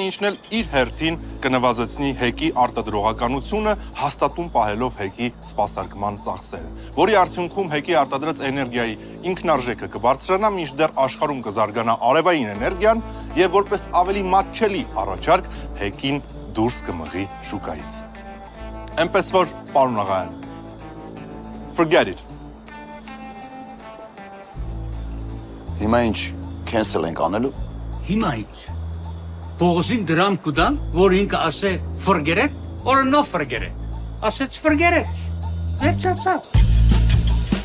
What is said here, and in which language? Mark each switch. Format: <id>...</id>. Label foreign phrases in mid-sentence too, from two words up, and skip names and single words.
<hy>ինչն էլ իր հերթին կնվազեցնի հեկի արտադրողականությունը, հաստատուն պահելով հեկի սպասարկման ծախսերը, որի արդյունքում հեկի արտադրած էներգիայի ինքնարժեքը կբարձրանա, մինչդեռ աշխարհում կզարգանա արևային էներգիան եւ որպես ավելի մատչելի առաջարկ հեկին դուրս կմղի շուկայից։ Էնպես որ, պարոն աղայան,</hy> <en>forget it։</en> <hy>Հիմա ինչ cancel ենք անելու։ Հիմա ինչ։ Պողոսին դրամ կուտան, որ ինքը ասե</hy> <en>forget it or no forget it։</en> <hy>Ասեց</hy> <en>forget it։</en> <hy>Վերջացավ։</hy>